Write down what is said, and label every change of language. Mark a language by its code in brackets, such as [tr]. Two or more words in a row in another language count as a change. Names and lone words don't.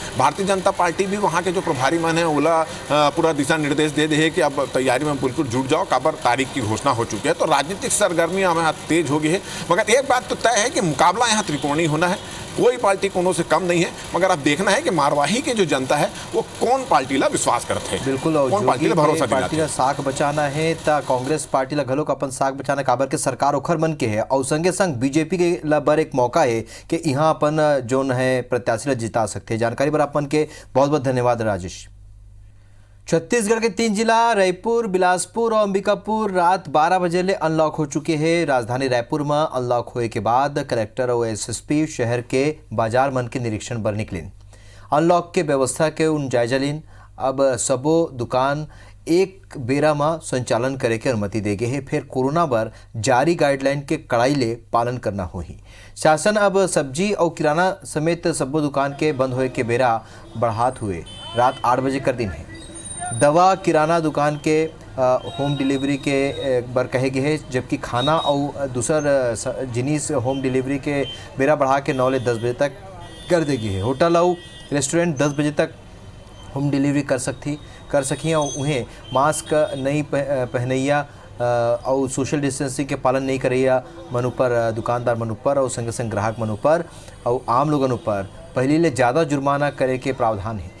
[hne] भारतीय जनता पार्टी भी वहाँ के जो प्रभारी मन है ओला पूरा दिशा निर्देश दे दे कि अब तैयारी में बिल्कुल जुट जाओ, काबर तारीख की घोषणा हो चुकी है। तो राजनीतिक सरगर्मी यहाँ तेज हो गई है, मगर एक बात तो तय है कि मुकाबला यहाँ त्रिकोणीय होना है, कोई पार्टी कोनो से कम नहीं है। मगर अब देखना है कि मरवाही की जो जनता है वो कौन पार्टी ला विश्वास करते हैं, बिल्कुल, और कौन पार्टी ला भरोसा दिलाते हैं। साख बचाना है तो कांग्रेस पार्टी ला घलोक अपन साख बचाना, काबर के सरकार ओखर मन के है, और संगे संग बीजेपी के ला बर एक मौका है कि यहाँ अपन जोन है प्रत्याशी ला जिता सकते हैं। जानकारी पर अपन के बहुत बहुत धन्यवाद राजेश। छत्तीसगढ़ के 3 जिला रायपुर, बिलासपुर और अंबिकापुर रात 12 बजे ले अनलॉक हो चुके हैं। राजधानी रायपुर में अनलॉक होए के बाद कलेक्टर और SSP शहर के बाजार मन के निरीक्षण बर निकलिन। अनलॉक के व्यवस्था के उन जायजा लीन। अब सबो दुकान एक बेरा में संचालन करे के अनुमति दे गए है। फिर कोरोना बर जारी गाइडलाइन के कड़ाई ले पालन करना होही। शासन अब सब्जी और किराना समेत सबो दुकान के बंद होए के बेरा बढ़ात हुए रात 8 बजे कर दिन है। दवा किराना दुकान के होम डिलीवरी के बर कहे गए है, जबकि खाना और दूसर जिनिस होम डिलीवरी के बेरा बढ़ा के 9 ले 10 बजे तक कर देगी है। होटल और रेस्टोरेंट 10 बजे तक होम डिलीवरी कर सकी और उन्हें मास्क नहीं पहनैया और सोशल डिस्टेंसिंग के पालन नहीं करैया मन ऊपर, दुकानदार मन ऊपर और संग संग ग्राहक मन ऊपर और आम लोगन ऊपर पहले ले ज़्यादा जुर्माना करे के प्रावधान है।